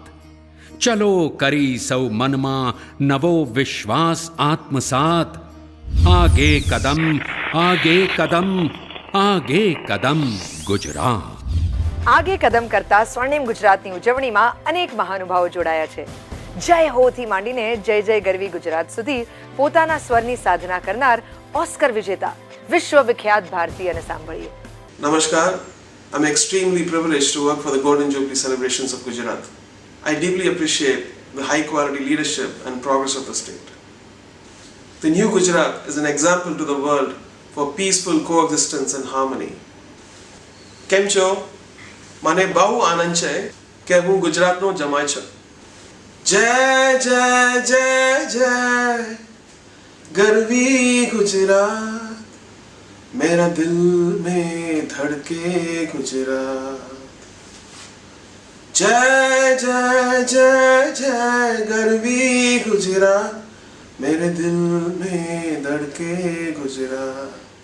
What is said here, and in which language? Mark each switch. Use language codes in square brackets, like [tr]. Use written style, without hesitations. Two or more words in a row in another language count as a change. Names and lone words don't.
[gu] ચલો કરી સૌ મનમાં નવો વિશ્વાસ આત્મસાત, આગે કદમ આગે કદમ આગે કદમ ગુજરાત. આગે કદમ કરતા સ્વર્ણિમ ગુજરાતની ઉજવણીમાં અનેક મહાનુભાવો જોડાયા છે. જય હો થી માંડીને જય જય ગરવી ગુજરાત સુધી પોતાના સ્વરની સાધના કરનાર ઓસ્કર વિજેતા વિશ્વવિખ્યાત ભારતીયને સાંભળીએ. [en] Namaskar. I'm extremely privileged to work for the Golden Jubilee celebrations of Gujarat. I deeply appreciate the high quality leadership and progress of the state. The new Gujarat is an example to the world for peaceful coexistence and harmony. [gu] કેમ છો? મને બહુ આનંદ છે કે હું ગુજરાતનો જમાઈ છું. જય જય જય જય ગરવી ગુજરાત, [hi] मेरा दिल में धड़के गुजरात. [gu] જય જય જય જય ગરવી ગુજરાત, [hi] मेरे दिल में धड़के गुजरात.